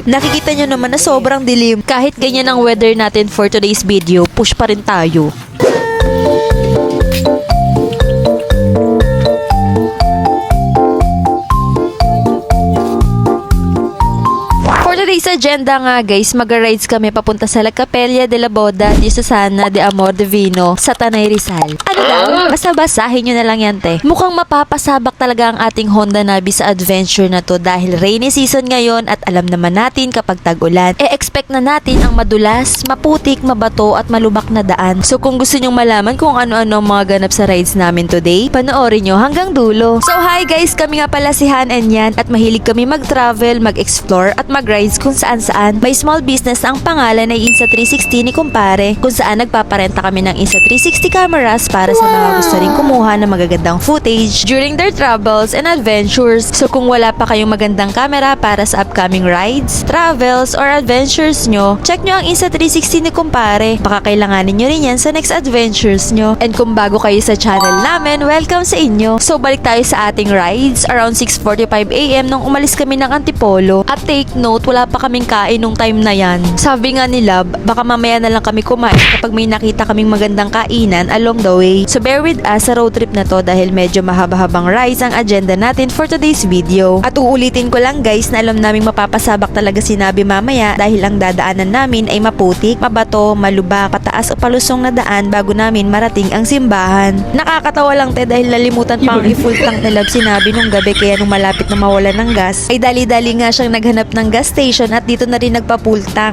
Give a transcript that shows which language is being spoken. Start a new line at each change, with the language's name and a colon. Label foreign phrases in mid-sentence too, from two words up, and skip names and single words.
Filipino: Nakikita nyo naman na sobrang dilim. Kahit ganyan ang weather natin
English: for today's video,
Filipino: push pa rin tayo.
English: Today's agenda
Filipino: nga guys, mag-rides kami papunta sa La Capella de la Boda di Susana de Amor Divino sa Tanay Rizal. Ano lang? Basta basahin nyo na lang yan te. Mukhang mapapasabak talaga ang ating Honda Navi sa adventure na to dahil
English: rainy season
Filipino: ngayon at alam naman natin kapag tag-ulan, expect na natin ang madulas, maputik, mabato at malubak na daan. So kung gusto nyong malaman kung ano-ano ang mga ganap sa rides namin today, panoorin nyo hanggang dulo. So hi guys, kami nga pala si Han and Yan at mahilig kami mag-travel, mag-explore at mag-rides kung saan-saan. May
English: small business
Filipino: ang pangalan ay Insta360 ni Kumpare kung saan nagpaparenta kami ng Insta360 cameras para sa mga gusto ring kumuha ng magagandang footage
English: during their travels and adventures.
Filipino: So kung wala pa kayong magandang camera para sa
English: upcoming rides, travels, or adventures
Filipino: nyo, check nyo ang Insta360 ni Kumpare. Baka kailanganin nyo rin yan sa
English: next adventures
Filipino: nyo. And kung bago kayo sa channel namin, welcome sa inyo. So balik tayo sa ating rides around 6:45 AM nung umalis kami ng Antipolo. At
English: take note,
Filipino: wala pa kaming kain nung time na yan. Sabi nga ni Love, baka mamaya na lang kami kumain kapag may nakita kaming magandang kainan
English: along the way.
Filipino: So
English: bear with us
Filipino: sa
English: road trip
Filipino: na to dahil medyo mahaba-habang rides ang agenda natin
English: for today's video.
Filipino: At uulitin ko lang guys na alam naming mapapasabak talaga sinabi mamaya dahil ang dadaanan namin ay maputik, mabato, malubak, pataas o palusong na daan bago namin marating ang simbahan. Nakakatawa lang te dahil nalimutan pang i-full tank ni Love sinabi nung gabi kaya nung malapit na mawala ng gas ay dali-dali nga siyang naghanap ng
English: gas station
Filipino: at dito na rin nagpa-full tank.